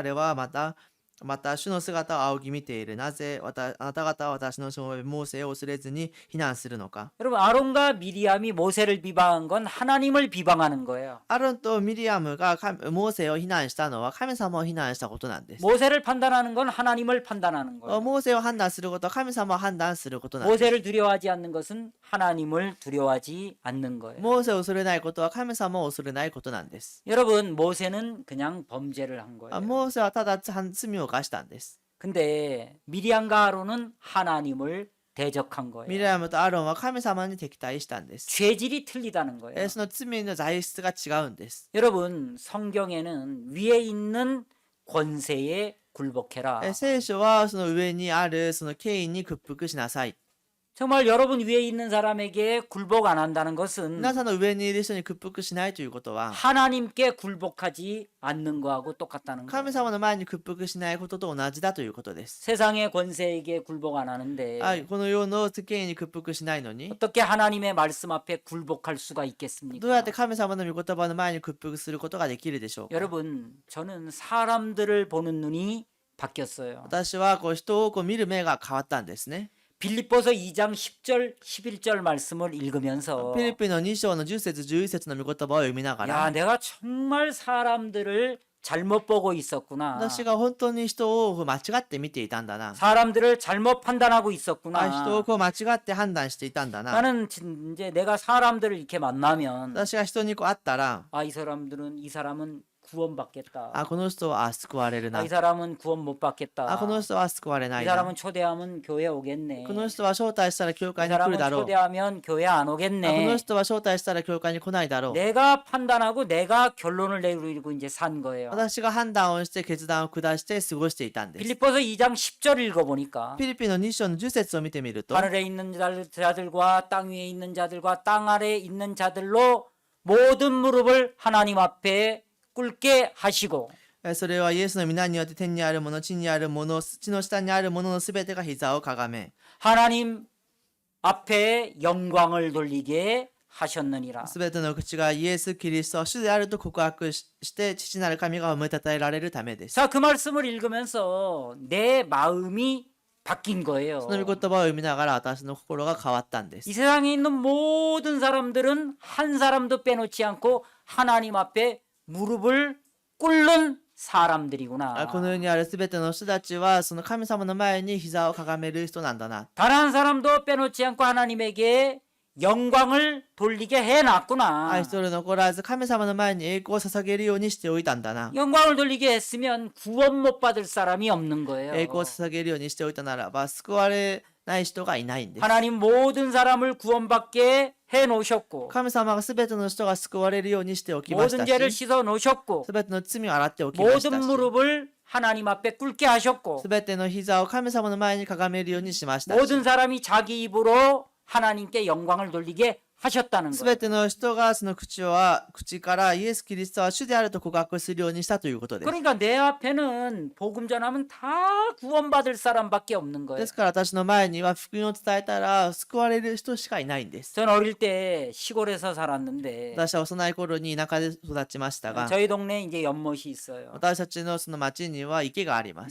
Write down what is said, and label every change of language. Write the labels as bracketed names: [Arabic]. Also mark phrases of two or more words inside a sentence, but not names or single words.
[Japanese] 彼はまた主の姿を仰ぎ見ている。なぜあなた方は私のしもべモーセを恐れずに非難するのか。 [Korean] 여러분 아론과 미리암이 모세를 비방한 건 하나님을 비방하는 거예요. [Japanese] アロンとミリアムがモーセを非難したのは神様を非難したことなんです。 [Korean] 모세를 판단하는 건 하나님을 판단하는 거예요. [Japanese] モーセを判断することは神様を判断することなんです。 [Korean] 모세를 두려워하지 않는 것은 하나님을 두려워하지 않는 거예요. [Japanese] モーセを恐れないことは神様を恐れないことなんです。 [Korean] 여러분 모세는 그냥 범죄를 한 거예요. [Japanese] モーセはただ罪を犯したんです。 [Korean] 근데 미리암과 아론은 하나님을 대적한 [Japanese] ミリ [Korean] 거예요. [Japanese] アムとアロンは神様に敵対したんです。 [Korean] 죄질이 틀리다는 거예요. [Japanese] その罪の材質が違うんです。 [Korean] 여러분 성경에는 위에 있는 권세에 굴복해라. [Japanese] 聖書はその上にあるその権威に屈服しなさい。 [Korean] 정말 여러분 위에 있는 사람에게 굴복 안 한다는 것은 [Japanese] 皆さんの上にいる人に屈服しないということは [Korean] 하나님께 굴복하지 않는 거하고 똑같다는 거예요. [Japanese] 神様の前に屈服しないことと同じだということです。 [Korean] 세상의 권세에게 굴복 안 하는데 [Japanese] この世の権威に屈服しないのに [Korean] 어떻게 하나님의 말씀 앞에 굴복할 수가 [Japanese] どうや [Korean] 있겠습니까? [Japanese] って神様の御言葉の前に屈服することができるでしょうか。 [Korean] 여러분 저는 사람들을 보는 눈이 바뀌었어요. [Japanese] 私は人を見る目が変わったんですね。 [Korean] 빌립보서 2장 10절 11절 말씀을 읽으면서 [Japanese] フィリピンの2章の10節11節の御言葉を読みなが [Korean] 야 [Japanese] ら [Korean] 내가 정말 사람들을 잘못 보고 있었구나. [Japanese] 私が本当に人を間違って見ていたんだな。 [Korean] 사람들을 잘못 판단하고 [Japanese] 人 [Korean] 있었구나. [Japanese] を間違って判断していたんだな。 [Korean] 나는 이제 내가 사람들을 이렇게 만나면 [Japanese] 私が人に会ったら [Korean] 이 사람은 구원받겠다. [Japanese] この人は救われるな。 [Korean] 이 사람은 구원 못 받겠다. [Japanese] この人は救われな [Korean] 이 [Japanese] いな。 [Korean] 사람은 초대하면 교회 오겠네. [Japanese] この人は招待したら教 [Korean] 이 [Japanese] 会に来る [Korean] 사람은 [Japanese] だろう。 [Korean] 초대하면 교회 안 [Japanese] この [Korean] 오겠네. [Japanese] 人は招待したら教会に来ないだろう。 [Korean] 내가 판단하고 내가 결론을 내리고 이제 산 거예요. [Japanese] 私が判断をして決断を下して過ごしていたんです。 [Korean] 빌립보서 2장 10절 읽어보니까 [Japanese] フィリピンの2章の10節を見てみると [Korean] 하늘에 있는 자들과 땅 위에 있는 자들과 땅 아래에 있는 자들로 모든 무릎을 하나님 앞에 꿇게 하시고 [Japanese] それはイエスの皆によって天にあるもの、地にあるもの、地の下にあるもののすべてが膝をかがめ [Korean] 하나님 앞에 영광을 돌리게 하셨느니라. [Japanese] すべての口がイエス・キリストは主であると告白して父なる神が褒めたたえられるためです。 [Korean] 자, 그 말씀을 읽으면서 내 마음이 바뀐 거예요. [Japanese] その御言葉を読みながら私の心が変わったんで 이 す。 [Korean] 세상에 있는 모든 사람들은 한 사람도 빼놓지 않고 하나님 앞에 무릎을 꿇는 사람들이구나. [Japanese] この世にあるすべての人たちはその神様の前に膝をかがめる人なんだな。 [Korean] 단 한 사람도 빼놓지 않고 하나님에게 영광을 돌리게 해놨구나. [Japanese] 一人残らず神様の前に栄光を捧げるようにしておいたんだな。 [Korean] 영광을 돌리게 했으면 구원 못 받을 사람이 없는 거예요. [Japanese] 栄光を捧げるようにしておいたならば救われない人がいないんです。 [Korean] 하나님 모든 사람을 구원받게 해놓으셨고 [Japanese] 神様がすべての人が救われるようにしておきまし [Korean] 모든 [Japanese] た [Korean] 죄를 [Japanese] し、 [Korean] 씻어 놓으셨고 [Japanese] すべての罪を洗っておきました [Korean] 모든 [Japanese] し、 [Korean] 무릎을 하나님 앞에 꿇게 하셨고 [Japanese] すべての膝を神様の前にかがめるようにしましたし、 [Korean] 모든 사람이 자기 입으로 하나님께 영광을 돌리게 하셨다는 [Japanese] す [Korean] 거예요. [Japanese] べての人がその口からイエス・キリストは主であると告白するようにしたということです。 [Korean] 그러니까 내 앞에는 복음 전하면 다 구원받을 사람밖에 없는 [Japanese] で [Korean] 거예요. [Japanese] すから私の前には福音を伝えたら救われる人しかいないんです。 [Korean] 전 어릴 때 시골에서 살았는데 [Japanese] 私は幼い頃に田舎で育ちましたが、 [Korean] 저희 동네에 이제 연못이 있어요. [Japanese] 私たちのその町には池があります。